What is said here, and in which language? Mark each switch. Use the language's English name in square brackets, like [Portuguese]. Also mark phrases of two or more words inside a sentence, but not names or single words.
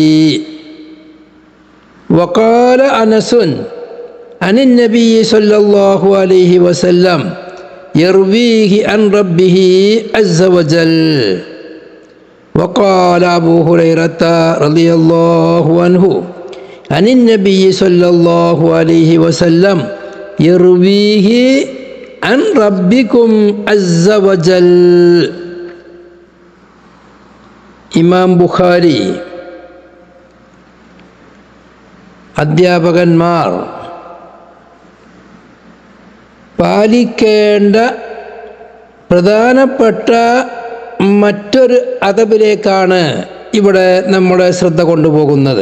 [Arabic] وقال أنس عن النبي صلى الله عليه وسلم يرويه عن ربه عز وجل. وقال أبو هريرة رضي الله عنه عن النبي صلى الله عليه وسلم يرويه عن ربكم عز وجل. [Malayalam] ഇമാം ബുഖാരി അധ്യാപകന്മാർ പാലിക്കേണ്ട പ്രധാനപ്പെട്ട മറ്റൊരു അദബിലേക്കാണ് ഇവിടെ നമ്മുടെ ശ്രദ്ധ കൊണ്ടുപോകുന്നത്.